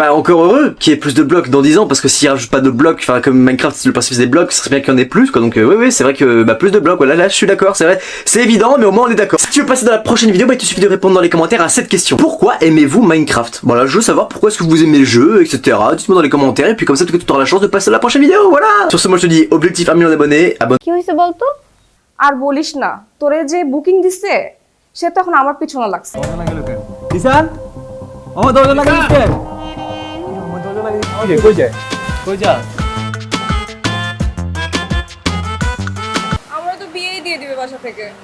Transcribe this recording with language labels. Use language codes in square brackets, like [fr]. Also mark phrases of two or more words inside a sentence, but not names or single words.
[fr] Bah encore heureux qu'il y ait plus de blocs dans 10 ans parce que s'il rajoute pas de blocs, enfin comme Minecraft c'est le principe des blocs, ça serait bien qu'il y en ait plus quoi, donc oui c'est vrai que bah plus de blocs, voilà là je suis d'accord, c'est vrai, c'est évident mais au moins on est d'accord. Si tu veux passer dans la prochaine vidéo, bah il te suffit de répondre dans les commentaires à cette question. Pourquoi aimez-vous Minecraft? Voilà, je veux savoir pourquoi est-ce que vous aimez le jeu, etc. Dites-moi dans les commentaires et puis comme ça tu auras la chance de passer à la prochaine vidéo, voilà. Sur ce moi je te dis objectif 1 million d'abonnés, abonne. [bn] কি হইছে বলতো আর বলিস না তোরে যে বুকিং দিছে সে তো এখন আমার পিছনে লাগছে। দিশান আমার দরজা লাগিয়ে দিচ্ছে আমার দরজা লাগিয়ে দিচ্ছে কই যায় কই যা আমরা তো বিয়েই দিয়ে দিবে বাসা থেকে।